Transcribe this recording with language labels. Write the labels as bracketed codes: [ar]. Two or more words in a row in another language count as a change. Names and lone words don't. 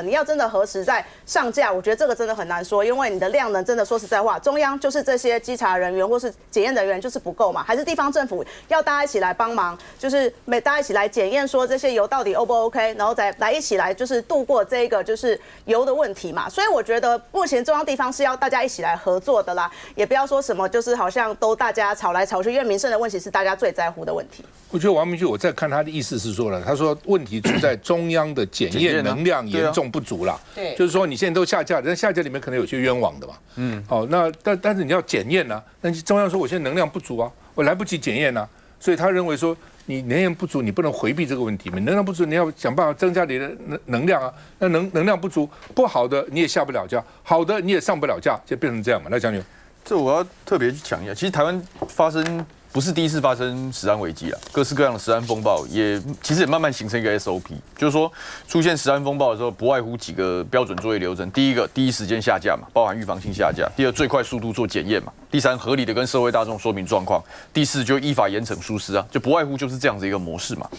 [zh] 你要真的何時再上架，我覺得這個真的很難說，因為你的量能真的說實在話，中央就是這些稽查人員或是檢驗人員就是不夠嘛，還是地方政府要大家一起來幫忙，就是大家一起來檢驗說這些油到底 O 不 OK， 然後再來一起來就是度過這個就是油的問題嘛。所以我覺得目前中央地方是要大家一起來合作的啦，也不要說什麼就是好像都大家吵來吵去，因為民生的問題是大家最在乎的問題。我觉得王明俊，我在看他的意思是说了，他說問題出在中央的檢驗能量嚴重不足啦。對，就是說你現在都下架了，但下架裡面可能有些冤枉的嘛。好，那但是你要檢驗啊，那中央說我現在能量不足啊，我來不及檢驗啊，所以他認為說你能量不足，你不能回避這個問題嘛，能量不足你要想辦法增加你的能量啊，那能量不足，不好的你也下不了架，好的你也上不了架，就變成這樣嘛。那將軍，這我要特別去講一下，其實台灣發生不是第一次發生食安危機了，各式各樣的食安風暴其實也慢慢形成一個 SOP， 就是說出現食安風暴的時候，不外乎幾個標準作業流程。第一個，第一時間下架嘛，包含預防性下架；第二，最快速度做檢驗嘛；第三，合理的跟社會大眾說明狀況；第四，就依法嚴懲疏失啊，就不外乎就是這樣子一個模式嘛。